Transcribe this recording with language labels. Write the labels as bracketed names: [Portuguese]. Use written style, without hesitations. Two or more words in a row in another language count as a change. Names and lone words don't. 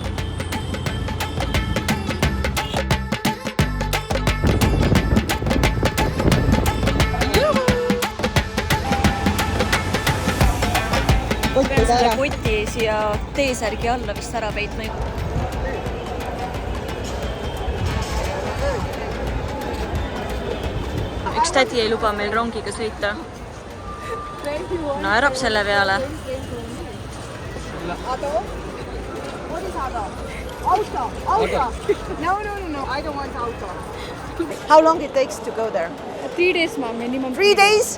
[Estonian] Pean selle koti siia T-särgi alla vist ära peitma. Üks tädi ei luba meil rongiga sõita. Naerab selle peale. [English] What is auto? Auto. No, I don't want auto. How long it takes to go there? 3 days, ma'am, minimum. 3 days?